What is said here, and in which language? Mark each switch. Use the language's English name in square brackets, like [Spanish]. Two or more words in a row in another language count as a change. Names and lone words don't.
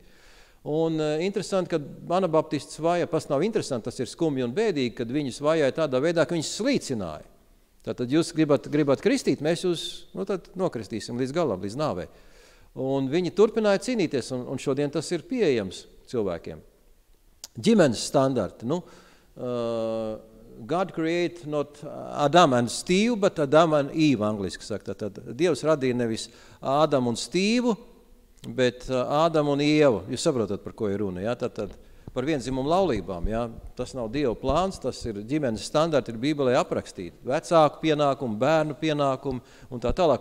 [Latvian] Un interesanti, kad anabaptists vajā, nav interesanti, tas ir skumji un bēdīgi, kad viņus vajāja tādā veidā, ka viņus slīcināja. Tātad jūs gribat kristīt, mēs jūs tad nokristīsim līdz galam, līdz nāvei. Un viņi turpināja cīnīties, un šodien tas ir pieejams cilvēkiem. Ģimenes standarti. [English] God created not Adam and Steve, but Adam and Eve, [Latvian] angliski saka. Tad Dievs radīja nevis Ādamu un Stīvu, bet Ādamu un Ievu. Jūs saprotat, par ko ir runa, ja? Tad par viendzimumu laulībām. Ja? Tas nav Dieva plāns, tas ir ģimenes standarti, ir Bībelē aprakstīti. Vecāku pienākumu, bērnu pienākumu un tā tālāk.